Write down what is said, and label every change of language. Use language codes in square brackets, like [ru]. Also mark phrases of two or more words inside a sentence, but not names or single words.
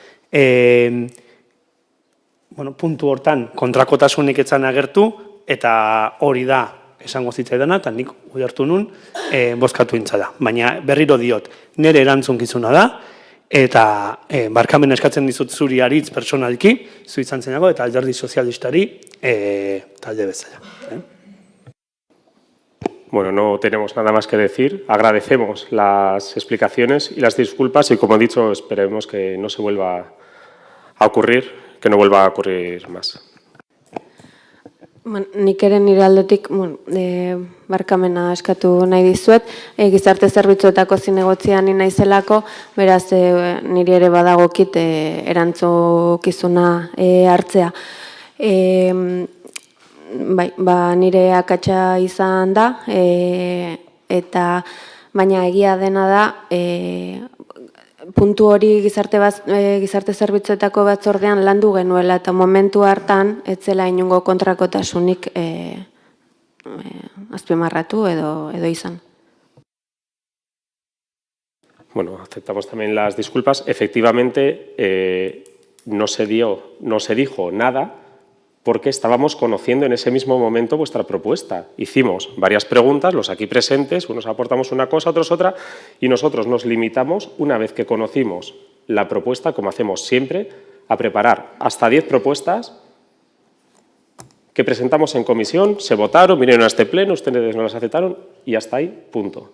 [eu] Puntu hortan kontrakotasunik etzan agertu eta hori da esango zitzaidana eta nik ulertu nun bozkatu intzala. Baina berriro diot, nire erantzunkizuna da eta barkamena eskatzen dizut zuri aritz personalki, zu izan zenago eta alderdi sozialistari talde bezala. [es] Bueno, no tenemos nada más que decir. Agradecemos las explicaciones y las disculpas y, como he dicho, esperemos que no se vuelva a ocurrir, que no vuelva a ocurrir más. [eu] Nik ere nire aldetik barkamena eskatu nahi dizuet. Gizarte zerbitzuetako zinegotzian ni naizelako, beraz niri ere badagokit erantzukizuna hartzea. Nire akatsa izan da, eta baina egia dena da, puntu hori gizarte zerbitzuetako batzordean landu genuela eta momentu hartan ez zela inongo kontrakotasunik azpimarratu edo izan. [es] Bueno, aceptamos también las disculpas. Efectivamente, no se dijo nada porque estábamos conociendo en ese mismo momento vuestra propuesta. Hicimos varias preguntas, los aquí presentes, unos aportamos una cosa, otros otra, y nosotros nos limitamos, una vez que conocimos la propuesta, como hacemos siempre, a preparar hasta 10 propuestas que presentamos en comisión, se votaron, vinieron a este pleno, ustedes no las aceptaron y hasta ahí, punto.